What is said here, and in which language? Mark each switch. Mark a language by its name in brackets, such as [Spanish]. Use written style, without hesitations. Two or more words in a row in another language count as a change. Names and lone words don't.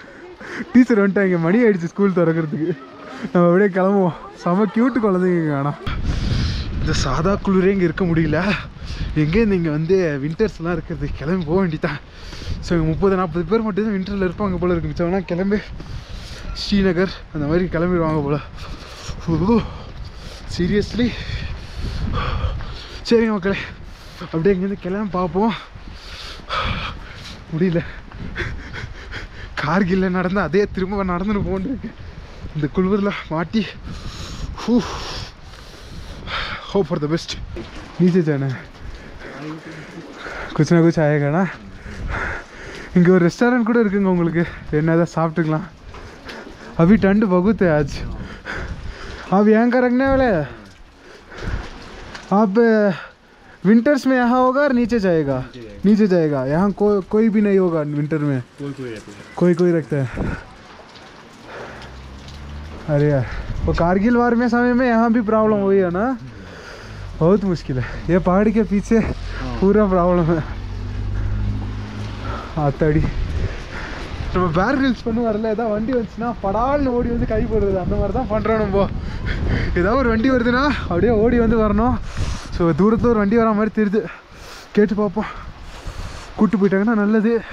[Tamil] டீச்சர் வந்துட்டாங்க மணி ஆயிடுச்சு ஸ்கூல் திறக்கிறதுக்கு நம்ம அப்படியே கிளம்புவோம் செம க்யூட்டு குழந்தைங்க ஆனால் இந்த சாதா குளிரே இங்கே இருக்க முடியல எங்கேருந்து இங்கே வந்து வின்டர்ஸ்லாம் இருக்கிறது கிளம்பி போக வேண்டியதான் ஸோ இங்கே 30-40 பேர் மட்டும்தான் வின்டரில் இருப்பாங்க போல் இருக்கு மிச்சம்னா கிளம்பி ஸ்ரீநகர் அந்த மாதிரி கிளம்பிடுவாங்க போல் சீரியஸ்லி சரிங்க மக்களே அப்படியே இங்கேருந்து கிளம்பி பார்ப்போம் முடியல. கார்கில்ல நடந்து அதே திரும்ப நடந்துட்டு போன்றிருக்கு இந்த குளிரில் மாட்டி. [English] hope for the best. [Hindi] नीचे जाना है, कुछ ना कुछ आएगा ना. [Tamil] இங்கே ஒரு ரெஸ்டாரண்ட் கூட இருக்குங்க, உங்களுக்கு என்ன ஏதாவது சாப்பிட்டுக்கலாம். [Hindi] अभी ठंड बहुत है आज. आप यहाँ का रखने वाले हैं? आप विंटर्स में यहाँ होगा और नीचे जाएगा? नीचे जाएगा. यहाँ कोई भी नहीं होगा विंटर में? कोई रखता है. अरे यार, वो कारगिल वार में समय में यहाँ भी प्रॉब्लम हुई है ना, बहुत मुश्किल है. ये पहाड़ के पीछे पूरा प्रॉब्लम है. [Tamil] ஆத்தாடி, நம்ம பேர் ரீல்ஸ் பண்ண வரல, ஏதாவது வண்டி வந்துச்சுன்னா படால்னு ஓடி வந்து கை போடுறது, அந்த மாதிரி தான் பண்ணுறோம் நம்ம. ஏதாவது ஒரு வண்டி வருதுன்னா அப்படியே ஓடி வந்து வரணும். ஸோ தூரத்தில் ஒரு வண்டி வர மாதிரி தெரியுது, கேட்டு பார்ப்போம். கூப்பிட்டு போயிட்டாங்கன்னா நல்லது.